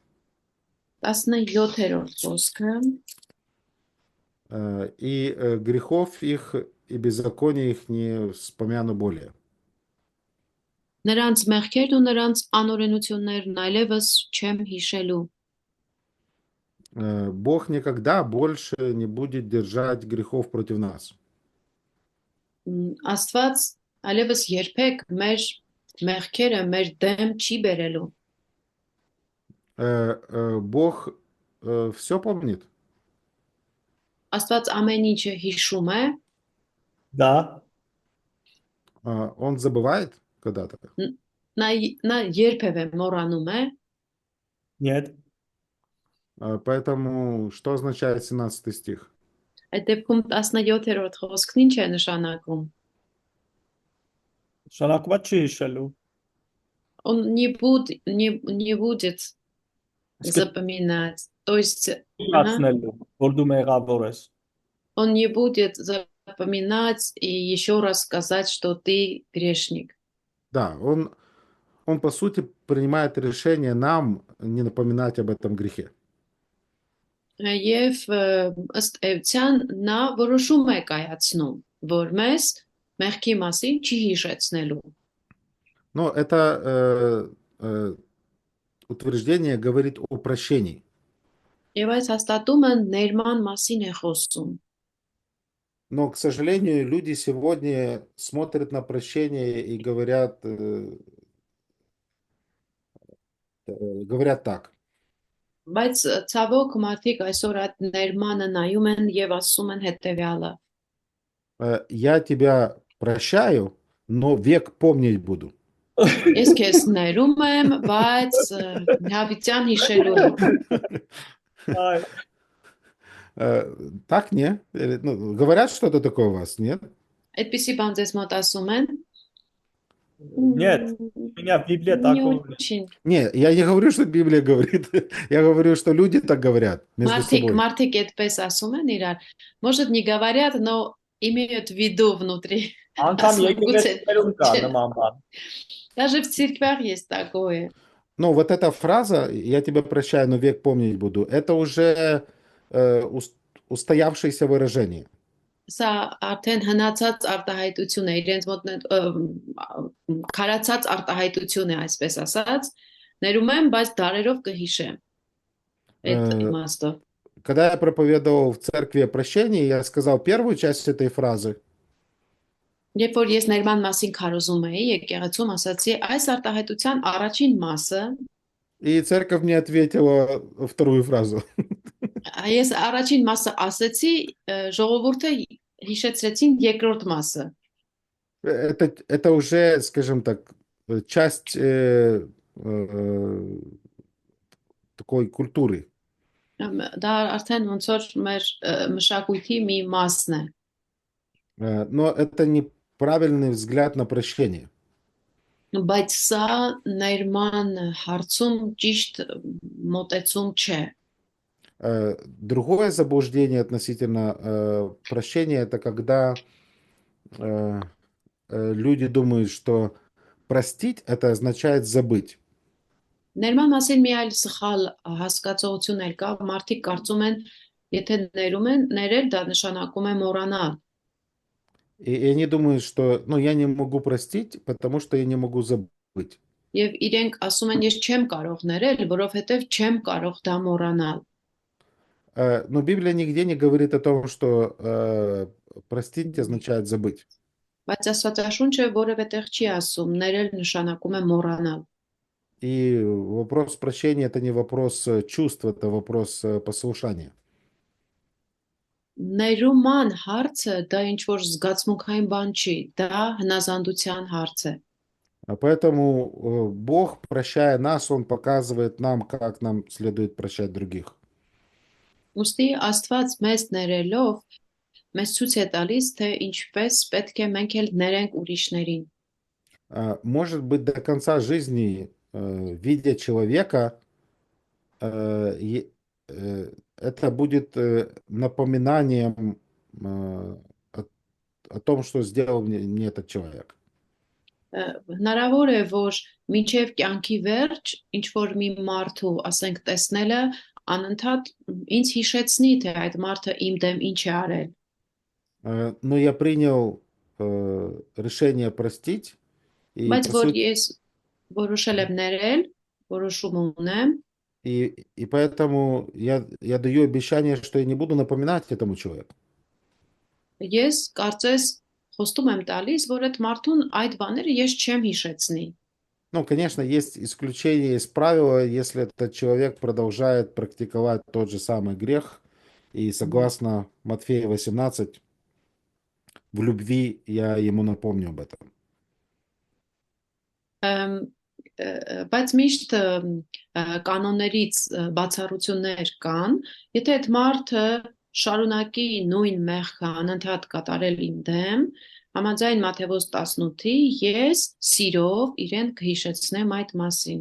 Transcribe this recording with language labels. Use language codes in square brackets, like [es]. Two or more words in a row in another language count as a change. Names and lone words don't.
[hy] 17-րդ խոսքը [ru] И грехов их и беззакония их не вспомяну более. [hy] Նրանց մեղքերն ու նրանց անօրենություններն այլևս չեմ հիշելու։ [ru] Бог никогда больше не будет держать грехов против нас. [hy] Աստված այլևս երբեք մեր մեղքերը մեր դեմ չի բերելու։ [ru] Бог все помнит. [hy] Աստված ամեն ինչը հիշում է, Դա [ru] Он забывает когда-то. [hy] նա երբևէ մոռանում է, [ru] Нет, Поэтому что означает 17 стих? [hy] այդ դեպքում 17-րդ խոսքն ինչ է նշանակում։ շարակված չի հիշելու։ [ru] Он не будет запоминать. То есть [hy] Հիշացնելու, որ дու մեղավոր ես։ [ru] он не будет запоминать и еще раз сказать, что ты грешник. Да, он по сути принимает решение нам не напоминать об этом грехе. [hy] Եվ ըստ էության նա որոշում է կայացնում, որ մեզ մեղքի մասին չի հիշեցնելու։ [ru] Но это утверждение говорит о прощении. [hy] Եվ այս հաստատումը ներման մասին է խոսում։ [ru] Но, к сожалению, люди сегодня смотрят на прощение и говорят так. [hy] Բայց ցավոք մարդիկ այսօր այդ ներմանը նայում են եւ ասում են հետեւյալը. [ru] Я тебя прощаю, но век помнить буду. [hy] Ես քեզ ներում եմ, բայց հավիտյան հիշելու եմ։ Այ, [ru] Так, не? Ну, говорят что-то такое у вас, нет? [hy] Այդպիսի բան ձեզ մոտ ասում են։ [ru] нет, у меня в Библии Не такого нет. очень. Не, я не говорю, что Библия говорит. Я говорю, что люди так говорят между [hy] Մարդիկ [ru] собой. [hy] մարդիկ այդպես ասում են իրար։ [ru] Может, не говорят, но имеют в виду внутри. [hy] Անգամ Ասում են գուցե եկեղեցիներում կա չէ։ նման бан. [ru] Даже в церквях есть такое. Ну, вот эта фраза «я тебя прощаю, но век помнить буду» — это уже устоявшееся выражение. [hy] Սա արդեն հնացած արտահայտություն է, իրենց մոտ քարացած արտահայտություն է, այսպես ասած, ներում եմ, բայց դարերով կհիշեմ այդ Э, իմաստը։ [ru] Когда я проповедовал в церкви о прощении, я сказал первую часть этой фразы, [hy] Երբ որ ես ներման մասին քարոզում էի, եկեղեցում ասացի, այս արտահայտության առաջին մասը, [ru] и церковь мне ответила вторую фразу. [hy] ես առաջին մասը ասեցի, ժողովուրդը հիշեցրեցին երկրորդ մասը։ [ru] Это уже, скажем так, часть такой культуры. [hy] Դա արդեն ոնց որ մեր մշակույթի մի մասն է։ [ru] Но это неправильный взгляд на прощение. [hy] Բայց սա ներման հարցում ճիշտ մոտեցում չէ։ [ru] Другое заблуждение относительно прощения — это когда люди думают, что простить — это означает забыть. [hy] Ներման մասին մի այլ սխալ հասկացողություն էլ կա, մարդիկ կարծում են, եթե ներում են, ներել դա նշանակում է մոռանալ։ [ru] И они думают, что, ну, я не могу простить, потому что я не могу забыть. [hy] Եվ իրենք ասում են, ես չեմ կարող ներել, որովհետև չեմ կարող դա մոռանալ։ [ru] Но Библия нигде не говорит о том, что простить означает забыть. [hy] Բայց Աստվածաշունչը որևէ տեղ չի ասում, ներել նշանակում է մոռանալ։ [ru] И вопрос прощения — это не вопрос чувств, это вопрос послушания. [hy] Ներուման հարցը դա ինչ որ զգացմունքային բան չի, դա հնազանդության հարց է։ [ru] Поэтому Бог, прощая нас, Он показывает нам, как нам следует прощать других. [hy] Ուստի Աստված մեզ ներելով մեզ ցույց է тալիս, թե ինչպես պետք է մենք էլ ներենք ուրիշներին։ [ru] Может быть, до конца жизни, видя человека, это будет напоминанием о том, что сделал мне этот человек. [hy] Հնարավոր է, որ մինչև կյանքի վերջ ինչ որ մի մարդու, ասենք, տեսնելը անընդհատ ինձ հիշեցնի, թե այդ մարդը իմ դեմ ինչ է արել։ [ru] Но я принял решение простить, и [hy] Բայց [ru] по [hy] որ [ru] сути, [hy] ես որոշել եմ ներել, որոշում ունեմ, [ru] и поэтому я даю обещание, что я не буду напоминать этому человеку. [hy] ես կարծես խոստում եմ տալիս, որ այդ մարդուն այդ բաները ես չեմ հիշեցնի։ [ru] Ну, конечно, есть исключения из правила, если этот человек продолжает практиковать тот же самый грех, и согласно Матфея 18, в любви я ему напомню об этом. [hy] Բայց միշտ կանոններից բացառություններ կան, եթե այդ մարդը շարունակի նույն մեղքը անընդհատ կատարել իմ դեմ, համաձայն Մատթեոս 18-ի, ես սիրով իրեն կհիշեցնեմ այդ մասին։